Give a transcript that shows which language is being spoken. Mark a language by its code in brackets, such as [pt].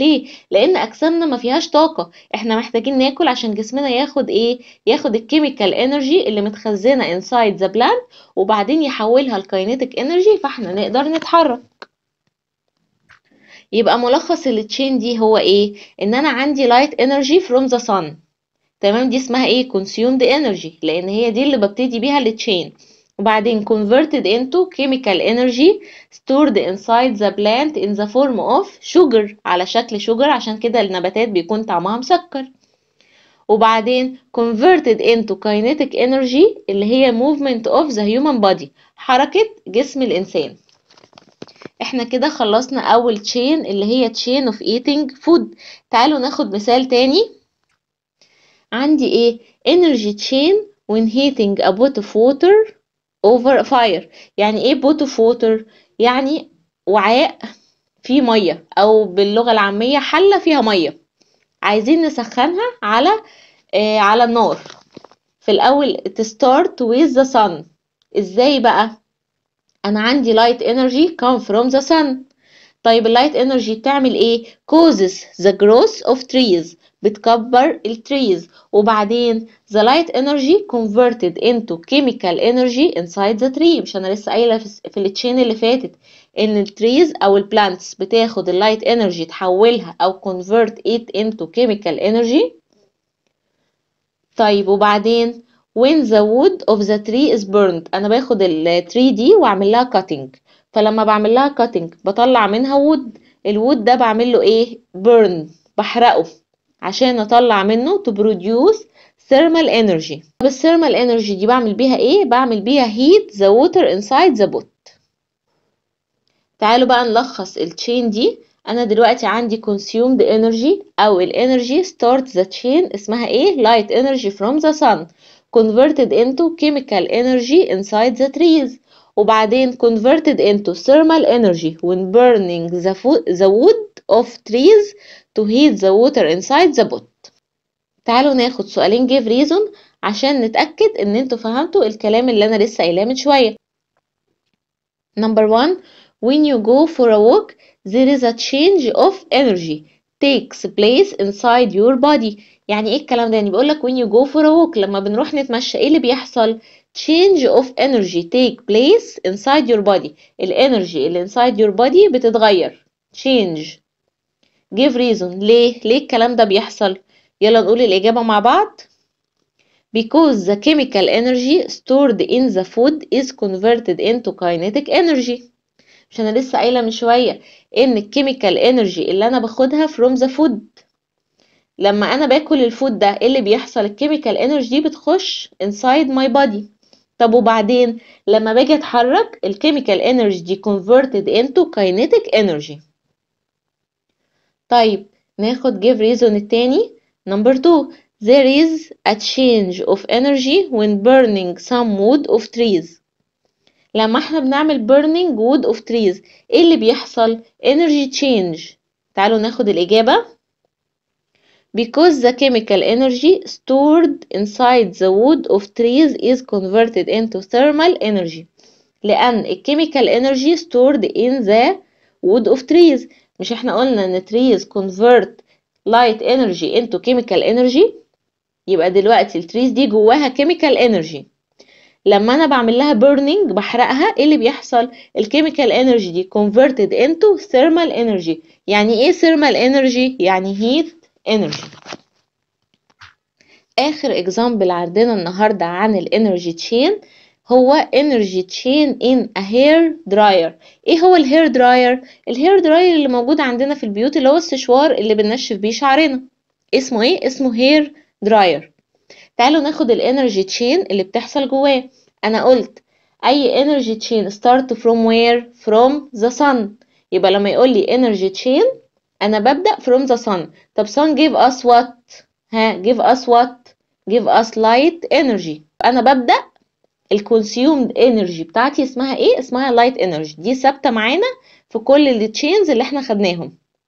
[ar] ليه؟ لان اجسامنا ما فيهاش طاقة. احنا محتاجين ناكل عشان جسمنا ياخد ايه؟ ياخد الكيميكال انرجي اللي متخزنة [en] inside the plant [ar] وبعدين يحولها لكاينيتيك انرجي فاحنا نقدر نتحرك. يبقى ملخص التشين دي هو ايه؟ ان انا عندي light energy from the sun، تمام؟ دي اسمها ايه؟ consumed energy، لان هي دي اللي ببتدي بيها التشين. [en] وبعدين converted into chemical energy stored inside the plant in the form of sugar، [ar] على شكل [en] sugar، [ar] عشان كده النباتات بيكون طعمها مسكر. [en] وبعدين converted into kinetic energy اللي هي movement of the human body، [ar] حركة جسم الإنسان. احنا كده خلصنا أول chain اللي هي chain of eating food. تعالوا ناخد مثال تاني. [en] عندي ايه؟ energy chain when heating a pot of water over a fire. [ar] يعني ايه pot of water؟ يعني وعاء فيه ميه، او باللغة العامية حلة فيها ميه عايزين نسخنها على النار. في الاول [en] to start with the sun. [ar] ازاي بقى؟ انا عندي [en] light energy come from the sun. [ar] طيب اللايت انرجي بتعمل ايه؟ [en] causes the growth of trees، [ar] بتكبر التريز. [en] وبعدين the light energy converted into chemical energy inside the tree. [ar] مش انا لسه قايله في التشين اللي فاتت ان التريز او البلانتس بتاخد اللايت انرجي تحولها او [en] convert it into chemical energy. [ar] طيب وبعدين [en] when the wood of the tree is burned. [ar] انا باخد التري دي واعمل لها cutting، فلما بعمل لها cutting بطلع منها wood. الwood ده بعمل له ايه؟ burn، بحرقه عشان اطلع منه [en] to produce thermal energy. [ar] طب الثيرمال energy دي بعمل بيها ايه؟ بعمل بيها [en] heat the water inside the pot. [ar] تعالوا بقى نلخص التشين دي. انا دلوقتي عندي [en] consumed energy او الانرجي start the chain اسمها ايه؟ light energy from the sun converted into chemical energy inside the trees، وبعدين converted into thermal energy when burning the wood of trees to heat the water inside the pot. [ar] تعالوا ناخد سؤالين give reason عشان نتأكد ان انتوا فهمتوا الكلام اللي انا لسه قايلاه من شوية. [en] Number 1, when you go for a walk there is a change of energy takes place inside your body. [ar] يعني ايه الكلام ده؟ يعني بيقولك [en] when you go for a walk، [ar] لما بنروح نتمشى ايه اللي بيحصل؟ [en] change of energy take place inside your body. [ar] الانرجي اللي inside your body بتتغير. [en] change. give reason. [ar] ليه الكلام ده بيحصل؟ يلا نقول الإجابة مع بعض. [en] because the chemical energy stored in the food is converted into kinetic energy. [ar] مش انا لسه قايله من شويه ان الكيميكال انرجي اللي انا باخدها [en] from the food، [ar] لما انا باكل الفود ده ايه اللي بيحصل؟ الكيميكال انرجي دي بتخش [en] inside my body. [ar] طب وبعدين لما باجي اتحرك الكيميكال انرجي دي [en] converted into kinetic energy. [ar] طيب ناخد give reason التاني. [en] number 2, there is a change of energy when burning some wood of trees. [ar] لما احنا بنعمل [en] burning wood of trees [ar] ايه اللي بيحصل؟ energy change. تعالوا ناخد الإجابة. [en] because the chemical energy stored inside the wood of trees is converted into thermal energy. لأن الchemical energy stored in the wood of trees. [ar] مش احنا قلنا ان [en] trees convert light energy into chemical energy؟ [ar] يبقى دلوقتي التريز دي جواها chemical energy. لما انا بعمل لها burning بحرقها ايه اللي بيحصل؟ الكيميكال انرجي دي [en] converted into thermal energy. [ar] يعني ايه thermal energy؟ يعني heat energy. اخر example عندنا النهارده عن الانرجي تشين هو energy chain in a hair dryer. ايه هو الهير دراير؟ الهير دراير اللي موجود عندنا في البيوت اللي هو السشوار اللي بننشف بيه شعرنا. اسمه ايه؟ اسمه هير دراير. تعالوا ناخد الانرجي تشين اللي بتحصل جواه. انا قلت اي انرجي تشين [en] start from where؟ from the sun. [ar] يبقى لما يقول لي energy chain انا ببدأ [en] from the sun. طب sun give us what؟ give us what؟ give us light energy. [ar] انا ببدأ الconsumed energy بتاعتي اسمها ايه؟ اسمها light energy. دي ثابتة معانا في كل التشينز اللي احنا خدناهم.